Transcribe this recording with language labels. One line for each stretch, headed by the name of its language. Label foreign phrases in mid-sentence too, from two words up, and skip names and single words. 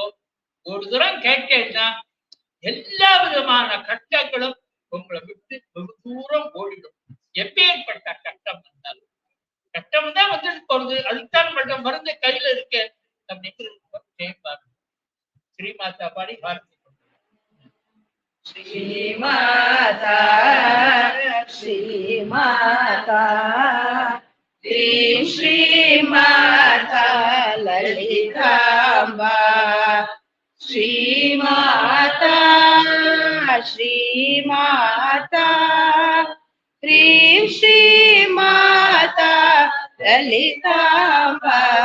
Tamil: ஒரு தூரம் கேட்டேன்னா எல்லா விதமான கஷ்டங்களும் உங்களை விட்டு வெகு தூரம் ஓடிடும். எப்பேற்பட்ட கஷ்டம் வந்தாலும் கஷ்டம் தான் வந்துட்டு போறது, அதுதான் மட்டும் மருந்து கையில இருக்கு அப்படிங்கிறது. ஸ்ரீமாதா பாடி பார்த்து
Sanskrit: श्रीमाता श्रीमाता श्रीमाता ललिताम्बा श्रीमाता श्रीमाता श्रीमाता ललिताम्बा